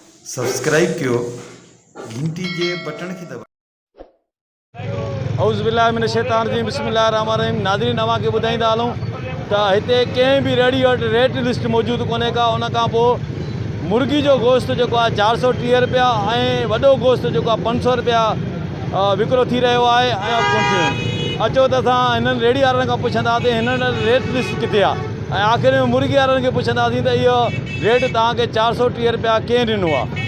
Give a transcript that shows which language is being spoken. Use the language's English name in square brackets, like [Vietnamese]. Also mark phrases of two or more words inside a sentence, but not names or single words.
[Sindhi] सब्सक्राइब कयो घंटी जे बटन खे दबाओ। [Arabic] أعوذ بالله من الشيطان الرجيم بسم الله الرحمن الرحيم. [Sindhi] नाज़रीन अवांखे ॿुधाईंदा हलूं त हिते कंहिं बि रेडी वटि [English] rate list [Sindhi] मौजूदु कोन्हे का। उन खां पोइ मुर्गी जो गोश्त जेको आहे 430 रुपया ऐं वॾो गोश्त जेको आहे 500 रुपया विकिरो थी रहियो आहे। ऐं अचो त असां हिननि रेडी वारनि खां पुछंदासीं हिननि [English] rate list [Sindhi] किथे आहे ऐं आख़िर में मुर्गी वारनि खे पुछंदासीं त इहो रेट तव्हांखे 430 रुपया कंहिं ॾिनो आहे।